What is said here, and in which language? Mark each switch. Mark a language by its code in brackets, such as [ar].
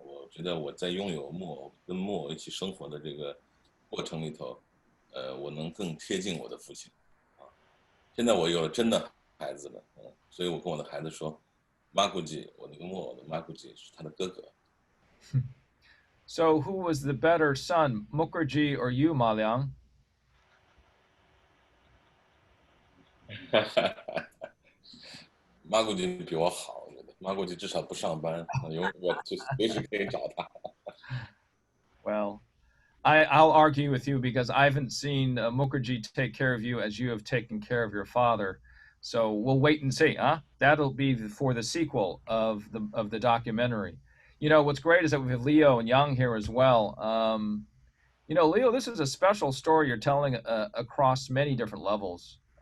[zh] 我觉得我在拥有木偶跟木偶一起生活的这个过程里头，我能更贴近我的父亲。现在我有了真的孩子了，所以我跟我的孩子说，Makuji，我那个木偶的 Makuji 是他的哥哥。 [en] So who was the better son, Mukherjee or you, Maleonn? [zh] Makuji 比我好，我觉得 Makuji 至少不上班，我就随时可以找他。 [en] Well, I'll argue with you because I haven't seen Mukherjee take care of you as you have taken care of your father. So we'll wait and see, huh? That'll be for the sequel of the documentary. You know, what's great is that we have Leo and Yang here as well. You know, Leo, this is a special story you're telling across many different levels.